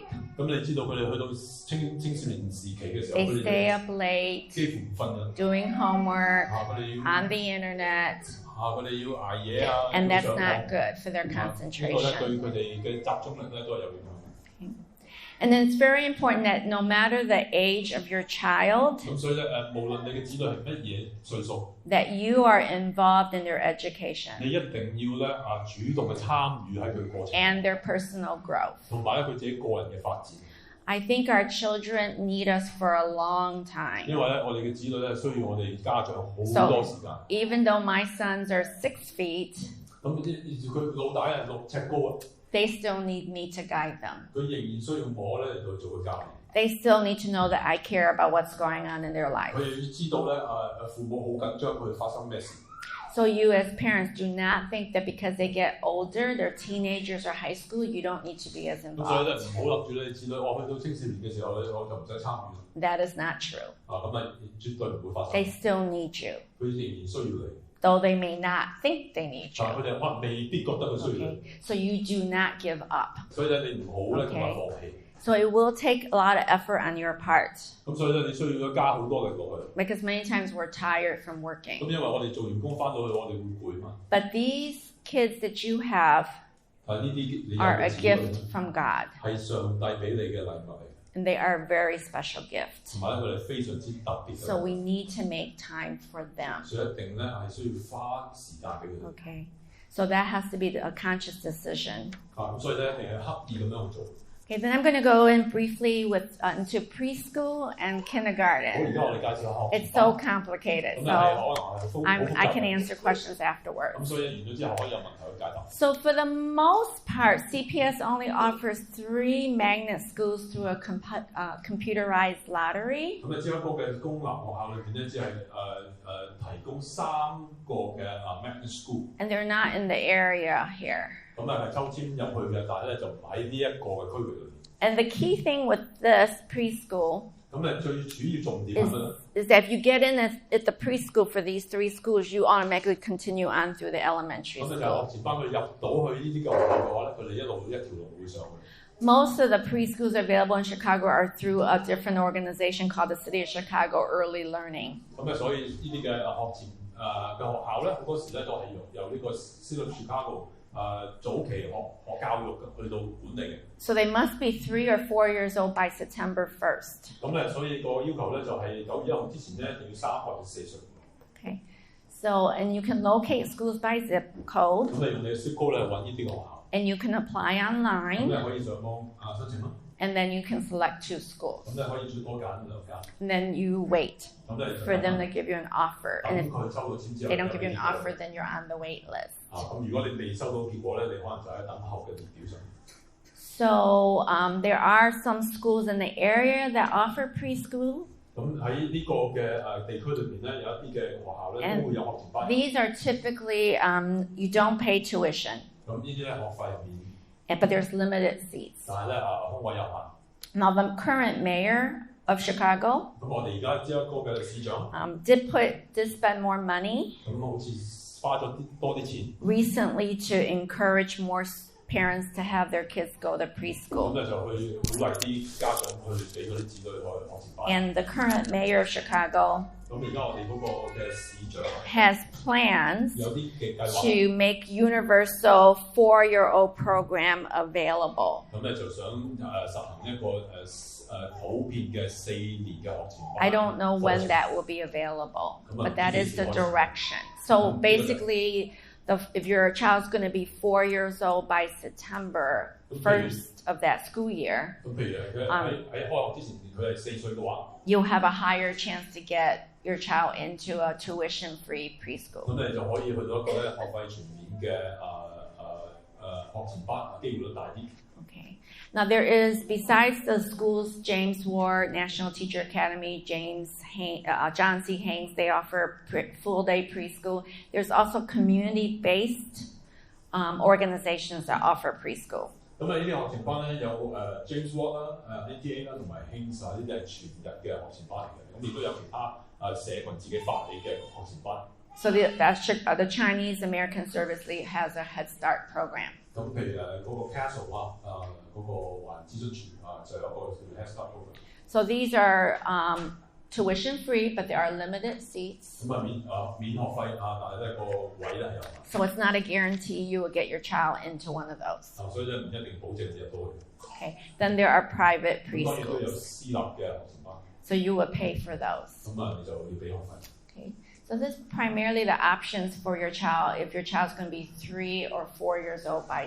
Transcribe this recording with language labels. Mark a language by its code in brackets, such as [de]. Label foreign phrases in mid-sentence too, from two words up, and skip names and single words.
[en] They stay up late, doing homework, on the internet, and that's not good for their concentration. Okay. And then it's very important that no matter the age of your child, [yue] 咁所以咧無論你嘅子女係乜嘢歲數， [en] that you are involved in their education [yue] 你一定要咧主動嘅參與喺佢嘅過程， [en] and their personal growth. [yue] 同埋咧佢自己個人嘅發展。 [en] I think our children need us for a long [yue] 因 [en] time. [yue] 為咧我哋嘅子女咧需要我哋家長好多 [en] So [yue] 時間。 [en] even though my sons are 6 feet, [yue] 咁佢老大係6尺高啊， [en] they still need me to guide them. [yue] 佢仍然需要我咧嚟到做佢教練。 [en] They still need to know that I care about what's going on in their [yue] 佢 [en] life. [yue] 哋要知道咧父母好緊張佢發生咩事。 [en] So you as parents do not think that because they get older, they're teenagers or high school, you don't need to be as [yue] 咁所以咧 [en] involved. [yue] 唔好諗住你子女我去到青少年嘅時候咧我就唔使參與。 [en] That is not true. [yue] 咁啊絕對唔會發生。 [en] They still need you, [yue] 佢仍然需要你， [en] though they may not think they need [yue] 但佢 [en] you. [yue] 哋可能未必覺得佢需要你。 [en] Okay? So you do not give up. [yue] 所以咧你唔好咧同埋放棄。 [en] So it will take a lot of effort on your part [yue] 咁所以咧你需要加好多力落去。 [en] because many times we're tired from [yue] 咁 [en] working. [yue] 因為我哋做完工翻到去我哋會攰嘛。 [en] But these kids that you have [yue] 呢啲你有 [en] are a [yue] 嘅子 [en] gift [yue] 女 [en] from God, [yue] 係上帝俾你嘅禮物嚟， [en] and they are a very special gift. [yue] 同埋咧佢哋非常之特別嘅。 [en] So we need to make time for them. [yue] 所以一定咧係需要花時間俾佢哋。 [en] Okay. So that has to be a conscious decision. [yue] 咁所以咧一定係刻意咁樣去做。 [en] Okay, then I'm going to go in briefly into preschool and [yue] 好， [en] kindergarten. [yue] 而家我哋介紹下學 [en] It's so complicated, [yue] 咁 [en] so [yue] 係可能係好 [en] I [yue] 複 [en] can [yue] 雜。 [en] answer questions afterwards. [yue] 咁所以完咗之後可以有問題去解答。 [en] So for the most part, CPS only offers 3 magnet schools through a computerized lottery. [yue] 咁咧，芝加哥嘅公立學校裏邊咧，只係提供3個嘅 [en] magnet school。 And they're not in the area here. [yue] 咁咧係抽籤入去嘅，但係咧就唔喺呢一個嘅區域裏邊。 [en] And the key thing with this preschool [yue] 咁咧最主要重點係乜咧？ [en] is that if you get in at the preschool for these 3 schools, you automatically continue on through the elementary [yue] 咁咧就 [en] school. [yue] 學前班佢入到去呢啲嘅學校嘅話咧，佢哋一條路會上去。 [en] Most of the preschools available in Chicago are through a different organization called the City of Chicago Early Learning. [yue] 咁咧，所以呢啲嘅學前嘅學校咧，好多時咧都係由呢個 City of Chicago 早期學教育去到管理嘅。 [en] So they must be 3 or 4 years old by September 1st. [yue] 咁咧，所以個要求咧就係9月1號之前咧，一定要3或者4歲。 [en] Okay. So, and you can locate schools by zip code, [yue] 咁你用你嘅 [en] zip code [yue] 咧揾呢啲嘅學校， [en] and you can apply [yue] 咁 [en] online, [yue] 你可以上網申請咯。 [en] and then you can select 2 schools. [yue] 咁你可以最多揀2間。 [en] And then you wait [yue] 咁你 [en] for them to give you an offer. [yue] 咁 [en] And if [yue] 佢抽到籤之後， [en] they don't give you an offer, then you're on the wait list. [yue] 咁如果你未收到結果咧，你可能就喺等候嘅列表上。 [en] So there are some schools in the area that offer preschool. [yue] 咁喺呢個嘅地區裏邊咧，有一啲嘅學校咧都會有學前班。 [en] These are typically, you don't pay tuition, [yue] 咁呢啲咧學費係免， [en] but there's limited seats. [yue] 但係咧空位有限。 [en] Now, the current mayor of Chicago [yue] 咁我哋而家芝加哥嘅市長， [en] did spend more money [yue] 咁好似花咗多啲錢， [en] recently to encourage more parents to have their kids go to [yue] 咁 [en] preschool. [yue] 咧就去鼓勵啲家長去俾嗰啲子女去學前班。 [en] And the current mayor of Chicago [yue] 咁而家我哋嗰個嘅市長 [en] has plans [yue] 有啲嘅計劃， [en] to make universal 4-year-old program available. [yue] 咁咧就想實行一個普遍嘅4年嘅學前班。 [en] I don't know when that will be available, but that is the direction. So basically, if your child's going to be 4 years old by September 1st of that school year, [yue] 咁譬如佢喺開學之前，佢係4歲嘅話， [en] you'll have a higher chance to get your child into a tuition-free preschool. [yue] 咁你就可以去到一個咧學費全免嘅學前班，機會率大啲。 [en] Okay. Now there is, besides the schools, James Ward, National Teacher Academy, John C. Haynes, they offer full-day preschool. There's also community-based organizations that offer preschool. [yue] 咁呢啲學前班咧有James Ward 啦、NTA 啦同埋 Haynes 呢啲係全日嘅學前班嚟嘅，咁亦都有其他社群自己發起嘅學前班。 [en] So the Chinese American Service League has a Head Start program. [yue] 咁譬如嗰個 Castle 嗰個華人諮詢處就有個叫 Head Start program。 [en] So these are tuition free, but there are limited seats. [yue] 咁免學費但係咧個位咧係有限。 [en] So it's not a guarantee you will get your child into one of those. [yue] 所以咧唔一定保證你入到去。 [en] Okay. Then there are private [yue] 當然都有 [en] preschools. [yue] 私立嘅學前班。 [en] So you would pay for those. [yue] 咁你就要俾學費。 [en] Okay. So this is primarily the options for your child if your child's going to be 3 or 4 years old by